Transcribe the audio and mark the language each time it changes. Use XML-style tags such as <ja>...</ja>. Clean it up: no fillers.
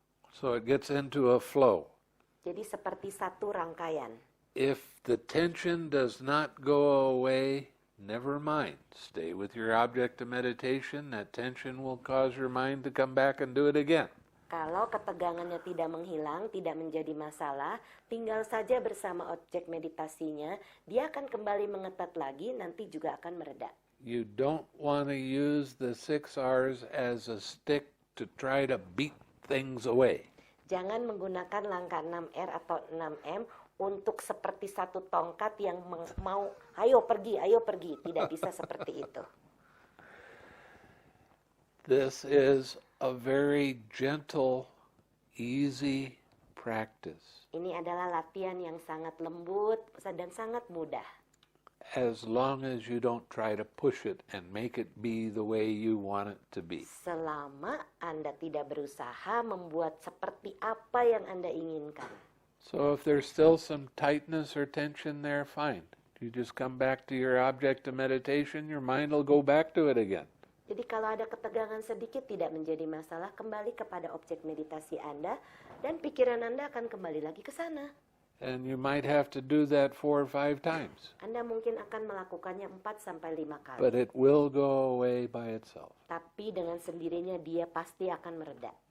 <en>So it gets into a flow.</en> <id>Jadi seperti satu rangkaian.</id> <en>If the tension does not go away, never mind. Stay with your object of meditation. That tension will cause your mind to come back and do it again.</en> <id>Kalau ketegangannya tidak menghilang, tidak menjadi masalah, tinggal saja bersama objek meditasinya, dia akan kembali mengetat lagi, nanti juga akan mereda.</id> <en>You don't want to use the 6 R's as a stick to try to beat things away.</en> <id>Jangan menggunakan langkah 6R atau 6M untuk seperti satu tongkat yang mau, ayo pergi. Tidak bisa seperti itu.</id> <en>This is a very gentle, easy practice.</en> <id>Ini adalah latihan yang sangat lembut dan sangat mudah.</id> <en>As long as you don't try to push it and make it be the way you want it to be.</en> <id>Selama Anda tidak berusaha membuat seperti apa yang Anda inginkan.</id> <en>So if there's still some tightness or tension there, fine. You just come back to your object of meditation, your mind will go back to it again.</en> <id>Jadi kalau ada ketegangan sedikit tidak menjadi masalah, kembali kepada objek meditasi Anda dan pikiran Anda akan kembali lagi ke sana.</id> <en>And you might have to do that 4 or 5 times.</en> <id>Anda mungkin akan melakukannya 4 sampai 5 kali.</id> <en>But it will go away by itself.</en> <id>Tapi dengan sendirinya dia pasti akan mereda.</id>